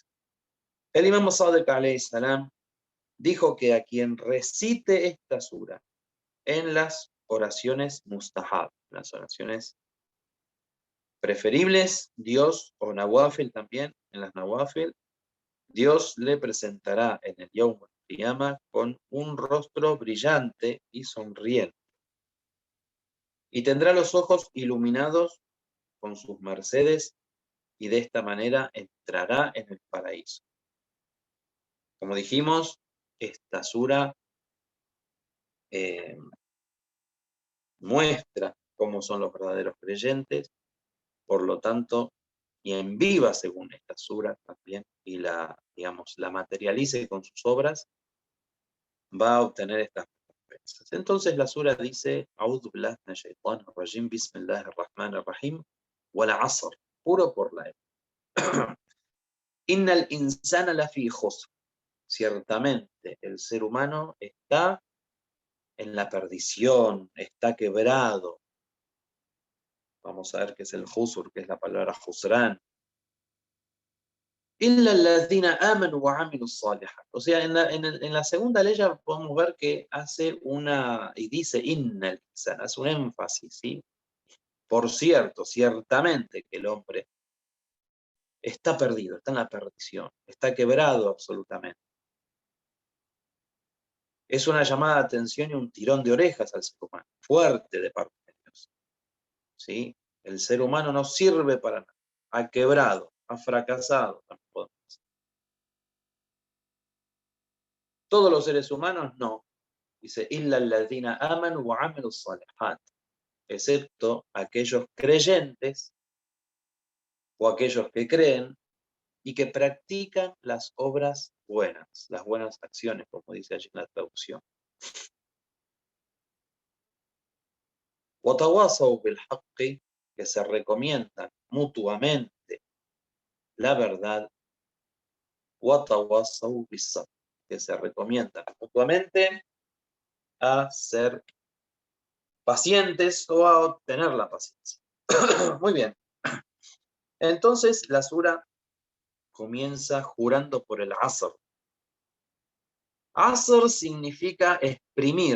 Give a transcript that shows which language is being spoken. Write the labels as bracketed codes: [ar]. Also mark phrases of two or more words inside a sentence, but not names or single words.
[es] El Imam Sadiq [ar] عليه السلام [es] dijo que a quien recite esta sura en las oraciones mustahab, las oraciones preferibles, Dios, o nawafil también, en las nawafil, Dios le presentará en el [ar] يوم القيامة [es] con un rostro brillante y sonriente, y tendrá los ojos iluminados con sus mercedes, y de esta manera entrará en el paraíso. Como dijimos, esta sura muestra cómo son los verdaderos creyentes, por lo tanto, quien viva según esta sura también y la materialice con sus obras, va a obtener estas recompensas. Entonces la sura dice: [ar] أعوذ بالله من الشيطان الرجيم، بسم الله الرحمن الرحيم، والعصر, [es] juro por la época. [ar] إن الإنسان لفي خسر, [es] ciertamente el ser humano está en la perdición, está quebrado. Vamos a ver qué es el khusr, que es la palabra khusran. [ar] إلا الذين آمنوا وعملوا الصالحات. [es] O sea, en la segunda ley ya podemos ver que hace y dice [ar] إن الإنسان, [es] hace un énfasis, ¿sí? Por cierto, ciertamente que el hombre está perdido, está en la perdición, está quebrado absolutamente. Es una llamada de atención y un tirón de orejas al ser humano, fuerte de parte de Dios. ¿Sí? El ser humano no sirve para nada, ha quebrado, ha fracasado. Todos los seres humanos no. Dice, [ar] إلا الذين آمنوا وعملوا الصالحات, [es] excepto aquellos creyentes o aquellos que creen y que practican las obras buenas, las buenas acciones, como dice allí en la traducción. [ar] وَتَوَاصَوْا بِالْحَقِّ, [es] que se recomiendan mutuamente la verdad. [ar] وَتَوَاصَوْا بِالصَّبْرِ, [es] que se recomiendan mutuamente a ser pacientes o a obtener la paciencia. Muy bien. Entonces la sura comienza jurando por el Asr. Asr significa exprimir.